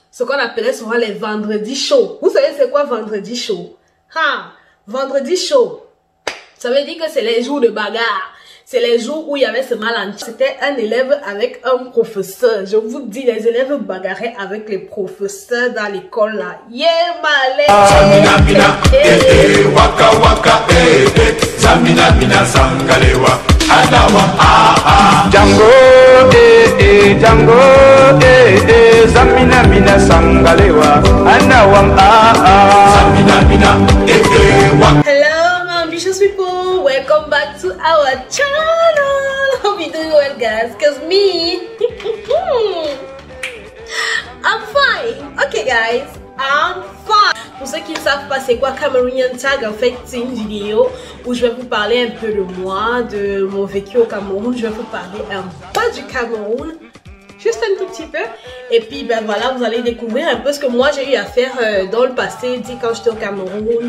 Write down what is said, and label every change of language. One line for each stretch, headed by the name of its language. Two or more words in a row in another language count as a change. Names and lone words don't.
French: ce qu'on appelait souvent les vendredis chauds. Vous savez c'est quoi vendredi chaud? Vendredi chaud, ça veut dire que c'est les jours de bagarre. C'est les jours où il y avait ce malentendu. C'était un élève avec un professeur. Je vous dis, les élèves bagarraient avec les professeurs dans l'école là. Yeah, malé. Zamina mina, waka waka, zamina mina sangalewa. Anawa, Django, Django, zamina mina sangalewa. Anawa, zamina mina, waka.
English: Hello, my ambitious people. Welcome back to our channel. Hope you're doing well, guys. Cause me, I'm fine. Okay, guys, I'm fine.
French: Pour ceux qui ne savent pas c'est quoi Cameroonian Tag, en fait c'est une vidéo où je vais vous parler un peu de moi, de mon vécu au Cameroun. Je vais vous parler un peu du Cameroun, juste un tout petit peu. Et puis ben voilà, vous allez découvrir un peu ce que moi j'ai eu à faire dans le passé, quand j'étais au Cameroun.